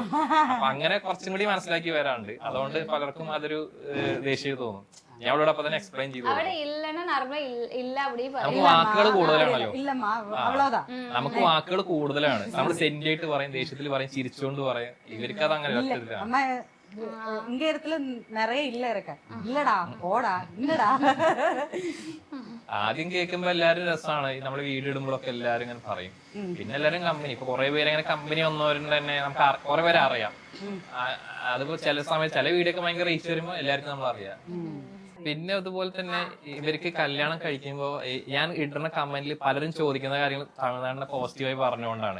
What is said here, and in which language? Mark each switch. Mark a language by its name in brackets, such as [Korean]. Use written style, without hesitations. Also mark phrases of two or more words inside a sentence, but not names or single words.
[Malayalam] അപ്പൊ അങ്ങനെ കുറച്ചും കൂടി മനസ്സിലാക്കി വരാണ്ട്, അതുകൊണ്ട് പലർക്കും അതൊരു ദേഷ്യം തോന്നും. ഞാൻ അവളോട് അപ്പൊ തന്നെ എക്സ്പ്ലെയിൻ ചെയ്തു. നമുക്ക് വാക്കുകൾ കൂടുതലാണല്ലോ. നമുക്ക് വാക്കുകൾ കൂടുതലാണ്. നമ്മൾ സെന്റിയായിട്ട് പറയും, ദേഷ്യത്തിൽ പറയും, ചിരിച്ചുകൊണ്ട് പറയും. ഇവർക്ക് അത് അങ്ങനെ പറ്റില്ല. [Tamil] இங்க இடத்துல நிறைய இல்ல இருக்க இல்லடா போடா இல்லடா. [Malayalam] ആദ്യം കേൾക്കുമ്പോ എല്ലാരും രസമാണ്. നമ്മള് വീഡിയോ ഇടുമ്പോഴൊക്കെ എല്ലാരും ഇങ്ങനെ പറയും. പിന്നെ എല്ലാരും കമ്പനി, ഇപ്പൊ കുറെ പേര് അങ്ങനെ കമ്പനി വന്നവരുണ്ട് തന്നെ നമുക്ക് കുറെ പേരെ അറിയാം. അതിപ്പോ ചില സമയത്ത് ചില വീഡിയോ ഒക്കെ ഭയങ്കര റീച്ച് വരുമ്പോ എല്ലാവർക്കും നമ്മൾ അറിയാം. പിന്നെ അതുപോലെ തന്നെ ഇവർക്ക് കല്യാണം കഴിക്കുമ്പോ ഞാൻ ഇടുന്ന കമന്റിൽ പലരും ചോദിക്കുന്ന കാര്യങ്ങൾ തമിഴ്നാടിനെ പോസിറ്റീവായി പറഞ്ഞുകൊണ്ടാണ്.